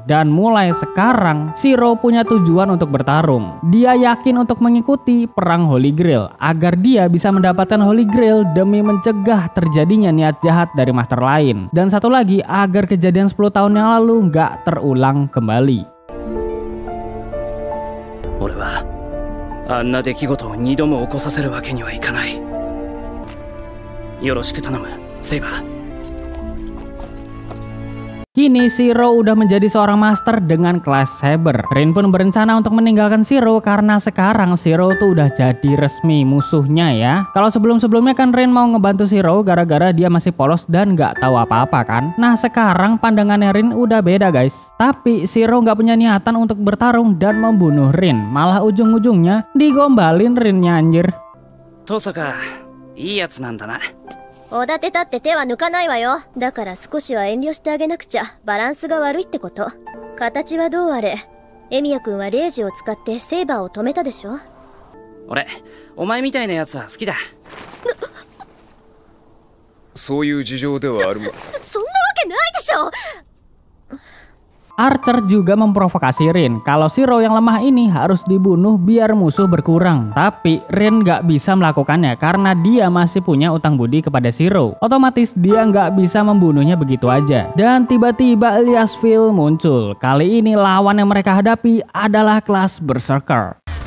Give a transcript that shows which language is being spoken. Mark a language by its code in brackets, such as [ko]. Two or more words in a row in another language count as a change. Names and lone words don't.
[id] Dan mulai sekarang, Shiro punya tujuan untuk bertarung. Dia yakin untuk mengikuti perang [en] Holy Grail [id] agar dia bisa mendapatkan [en] Holy Grail [id] demi mencegah terjadinya niat jahat dari master lain. Dan satu lagi, agar kejadian 10 tahun yang lalu nggak terulang kembali. [ja] 俺はあんな出来事を2度も起こさせるわけにはいかない。よろしく頼む、セイバー。 [id] Kini Shiro udah menjadi seorang master dengan kelas Saber. Rin pun berencana untuk meninggalkan Shiro karena sekarang Shiro tuh udah jadi resmi musuhnya ya. Kalau sebelum-sebelumnya kan Rin mau ngebantu Shiro gara-gara dia masih polos dan nggak tahu apa-apa kan. Nah sekarang pandangannya Rin udah beda guys. Tapi Shiro nggak punya niatan untuk bertarung dan membunuh Rin. Malah ujung-ujungnya digombalin Rinnya anjir. [ja] トサカ、いいやつなんだな。おだてたって手は抜かないわよ。だから少しは遠慮してあげなくちゃバランスが悪いってこと。形はどうあれ、エミヤ君はレイジを使ってセイバーを止めたでしょ。俺、お前みたいなやつは好きだ。そういう事情ではあるが。そんなわけないでしょ。 [id] Archer juga memprovokasi Rin kalau Shiro yang lemah ini harus dibunuh biar musuh berkurang. Tapi Rin nggak bisa melakukannya karena dia masih punya utang budi kepada Shiro. Otomatis dia nggak bisa membunuhnya begitu aja. Dan tiba-tiba Eliasville muncul. Kali ini lawan yang mereka hadapi adalah kelas Berserker.